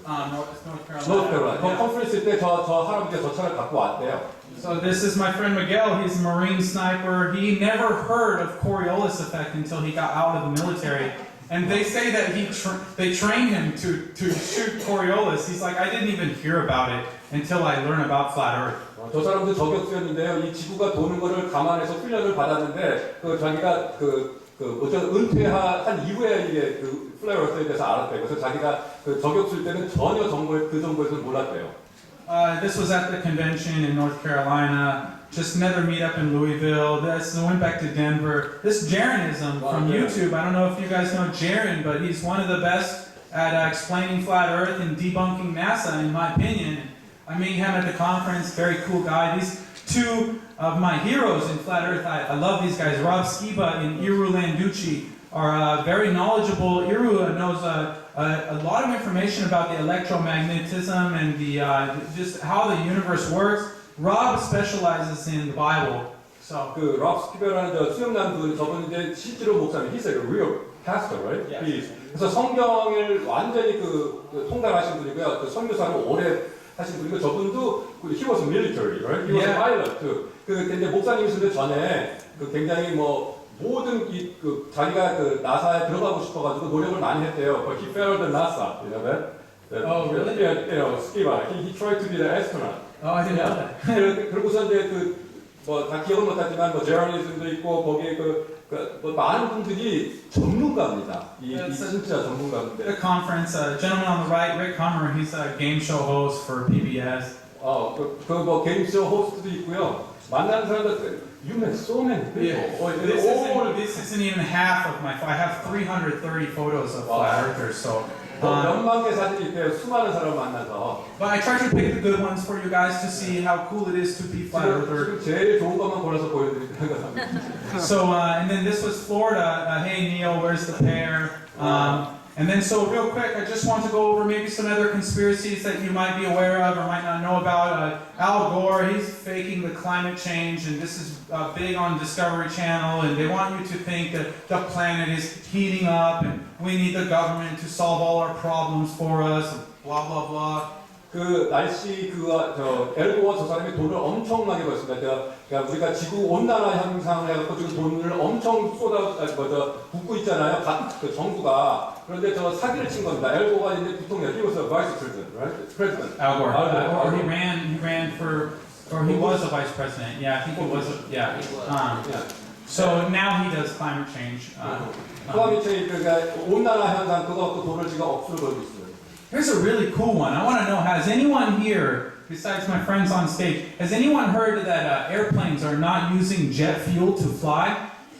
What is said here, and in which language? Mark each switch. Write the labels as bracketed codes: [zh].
[en] North Carolina. North Carolina. Yeah. [ko] 컨퍼런스 때 저 할아버지가 저 차를 갖고 왔대요. [en] So this is my friend Miguel. He's a Marine sniper. He never heard of Coriolis effect until he got out of the military. And they say that they trained him to shoot Coriolis. He's like, I didn't even hear about it until I learned about flat Earth. [ko] 저 사람도 저격수였는데요. 이 지구가 도는 거를 감안해서 훈련을 받았는데 자기가 은퇴한 이후에 이게 그 플레어스에 대해서 알았대요. 그래서 자기가 그 저격수일 때는 전혀 그 정보에서 몰랐대요. [en] This was at the convention in North Carolina. Just another meetup in Louisville. This went back to Denver. This Jaronism from YouTube. I don't know if you guys know Jaron, but he's one of the best at explaining flat Earth and debunking NASA, in my opinion. I met him at the conference. Very cool guy. These two of my heroes in flat Earth. I love these guys. Rob Skiba and Iru Landucci are very knowledgeable. Iru knows a lot of information about the electromagnetism and the just how the universe works. Rob specializes in the Bible. So [ko] 그 럽 스키버라는 저 수영남 저분 이제 실제로 목사님, [en] he's a real pastor, right? Yes. [ko] 그래서 성경을 완전히 통달하신 분이고요. 그 선교사를 오래 하신 분이고 저분도 [en] he was military, right? He was a pilot too. [ko] 근데 목사님이신데 전에 굉장히 모든 자기가 나사에 들어가고 싶어가지고 노력을 많이 했대요. [en] But he failed the NASA, you know that? Oh, really? Yeah, Skiba. He tried to be the astronaut. Oh, I didn't know that. [ko] 그러고서 이제 다 기억은 못하지만 제러니즘도 있고 거기에 많은 분들이 전문가입니다. 이 진짜 전문가인데. [en] The conference, gentleman on the right, Rick Hummer, he's a game show host for PBS. [ko] 게임쇼 호스트도 있고요. 만나는 사람들 [en] you met so many people. This isn't even half of my. I have 330 photos of flat earthers. So [ko] 몇만 개 사진이 있대요. 수많은 사람 만나서. [en] But I tried to pick the good ones for you guys to see how cool it is to be flat earther. [ko] 지금 제일 좋은 것만 골라서 보여드리는 겁니다. [en] So, and then this was Florida. Hey, Neil, where's the pear? And then, so real quick, I just want to go over maybe some other conspiracies that you might be aware of or might not know about. Al Gore, he's faking the climate change, and this is big on Discovery Channel, and they want you to think that the planet is heating up, and we need the government to solve all our problems for us, blah, blah, blah. [ko] 그 날씨 엘고어 저 사람이 돈을 엄청나게 벌습니다. 그러니까 우리가 지구 온난화 현상을 해갖고 지금 돈을 엄청 붓고 있잖아요. 그 정부가. 그런데 저 사기를 친 겁니다. 엘고어가 이제 부통령, [en] he was a vice president, right? President. Al Gore. Al Gore. He ran for, or he was a vice president. Yeah, I think he was, yeah. Yeah. So now he does climate change. [ko] 클라이밋 체인지, 그러니까 온난화 현상 그거 갖고 돈을 지금 억수로 벌고 있어요. [en] Here's a really cool one. I want to know, has anyone here, besides my friends on stage, has anyone heard that airplanes are not using jet fuel to fly?